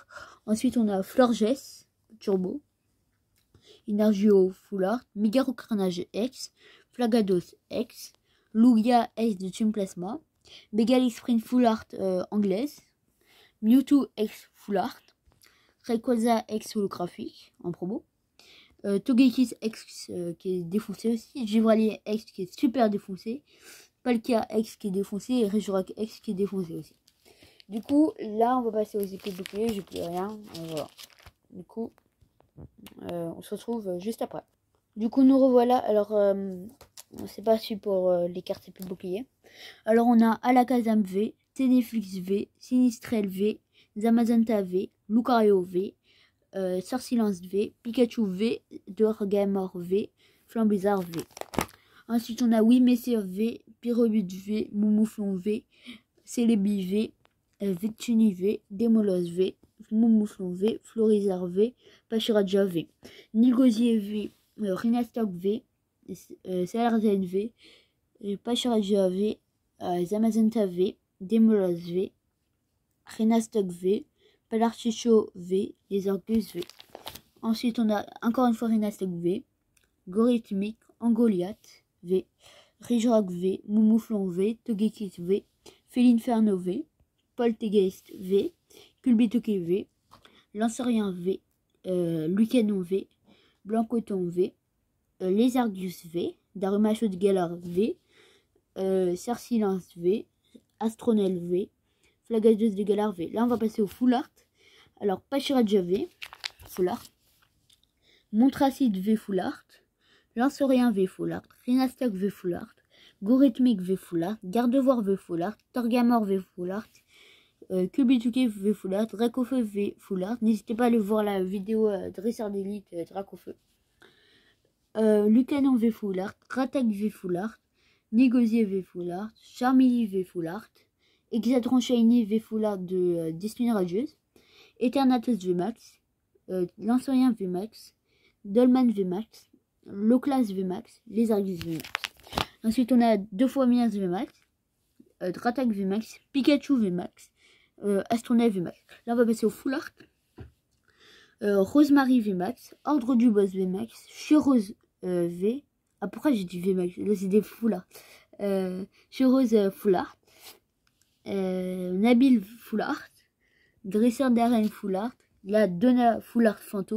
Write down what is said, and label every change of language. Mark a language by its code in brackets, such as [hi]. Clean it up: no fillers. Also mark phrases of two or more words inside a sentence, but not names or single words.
[fr] Ensuite on a Florges Turbo, Energio foulard, Mégarocranage X, Flagados X, Lugia X de Team Plasma, Megalix Sprint foulard anglaise, Mewtwo X foulard, Rayquaza X holographique en promo, Togekiss X qui est défoncé aussi, Givralier X qui est super défoncé, Palkia X qui est défoncé et Regirock X qui est défoncé aussi. Du coup, là, on va passer aux épées boucliers. J'ai plus rien. Voilà. Du coup, on se retrouve juste après. Du coup, nous revoilà. Alors, c'est parti pour les cartes épées boucliers. Alors, on a Alakazam V, Teneflix V, Sinistrel V, Zamazenta V, Lucario V, Sorsilence V, Pikachu V, Dorgamor V, Flambizarre V. Ensuite, on a Wimessir V, Pyrobut V, Moumouflon V, Celebi V, Victini V, Démolos V, Moumouflon V, Florizarre V, Pachiraja V, Nilgosier V, Rhinastok V, Salarzen V, Pachiraja V, Zamazenta V, Démolos V, Rhinastok V, Palarchicho V, les Argus V. Ensuite, on a encore une fois Rhinastok V, Gorithmique, Angoliath V, Regirock V, Moumouflon V, Togekiss V, Félinferno V, Poltegeist V, Culbitoke V, Lancerien V, Lucanon V, Blancoton V, Lézardius V, Darumachos Galar V, Cersilence V, Astronel V, Flagados de Galar V. Là, on va passer au Full Art. Alors, Pachiraja V, Full Art, Montracide V, Full Art, Lancerien V, Full Art, Rhinastok V, Full Art, Gorithmique V, Full Art, Gardevoir V, Full Art, Torgamor V, Full Art, Kubituke V Full Art, Dracofeu V Full Art. N'hésitez pas à aller voir la vidéo Dresseur d'élite Dracofeu. Lucanon V Full Art, Ratak V Full Art, Négosier V Full Art, Charmilly V Full Art, Exatron Shiny V Full Art de Destiny Radieuse, Eternatus V Max, Lancerien V Max, Dolman V Max, Loclas V Max, Lézargus V Max. Ensuite on a 2 fois Mias V Max, Dratak V Max, Pikachu V Max, Astronel V Max. Là on va passer au Full Art. Rosemary V Max, Ordre du Boss V Max, Chirose V. Ah pourquoi j'ai dit V Max? Là c'est des Full Art. Chirose Full Art. Nabil Full Art. Dresseur d'arène Full Art. Là Donna Full Art Fantôme.